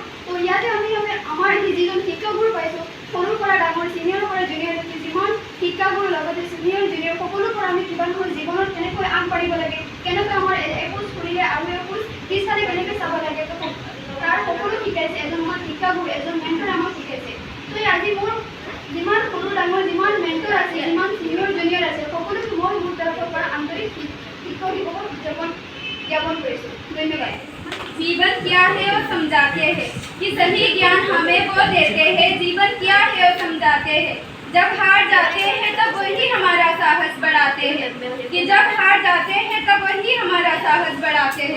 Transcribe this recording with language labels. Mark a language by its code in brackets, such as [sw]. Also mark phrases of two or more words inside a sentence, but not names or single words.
[as] তো ইয়াতে আমি আমাৰ যিজন শিক্ষাগুৰু পাইছোঁ সৰুৰ পৰা ডাঙৰ ছিনিয়ৰৰ পৰা জুনিয়ৰলৈকে যিমান শিক্ষাগুৰু লগতে ছিনিয়ৰ জুনিয়ৰ সকলোৰ পৰা আমি কিবা নহয় জীৱনত কেনেকৈ আগবাঢ়িব লাগে, কেনেকৈ আমাৰ এখোজ ফুৰিলে আৰু এখোজ পিছফালে কেনেকৈ চাব লাগে, তো তাৰ সকলো শিকাইছে এজন আমাৰ শিক্ষাগুৰু এজন মেণ্টৰ আমাক শিকাইছে। তো আজি মোৰ যিমান সৰু ডাঙৰ যিমান মেণ্টৰ আছে যিমান ছিনিয়ৰ জুনিয়ৰ আছে সকলোকে মই মোৰ তৰফৰ পৰা আন্তৰিক শিক্ষক দিৱসৰ উদযাপন [hi] ज्ञापन करें। धन्यवाद। जीवन क्या है वो समझाते हैं कि सही ज्ञान हमें वो देते हैं। जीवन क्या है वो समझाते हैं। जब हार जाते हैं तब वही हमारा साहस बढ़ाते हैं कि जब हार जाते हैं तब वही हमारा साहस बढ़ाते हैं।